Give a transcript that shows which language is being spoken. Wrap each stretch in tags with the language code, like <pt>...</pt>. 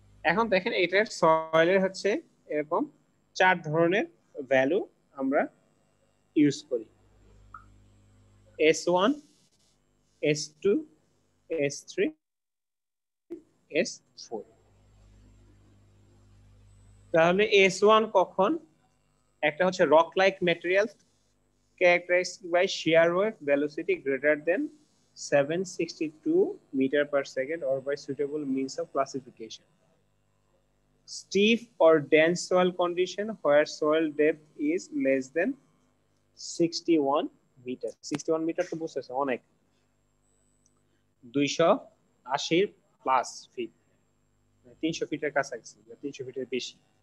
<bn>এখন দেখেন এটার সয়েলের হচ্ছে এরকম 4 ধরনের ভ্যালু আমরা ইউজ করি, S1, S2, S3, S4। তাহলে S1 কখন? একটা হচ্ছে</bn> <en>Rock like materials characterized by shear wave velocity greater than 762 meter per second or by suitable means of classification. Steep or dense soil condition where soil depth is less than 61 meter.</en> <bn>61 meter তো বুঝতেছে অনেক, 280 plus fit, 300 ফিটের কাছাকাছি, 300 ফিটের বেশি।</bn>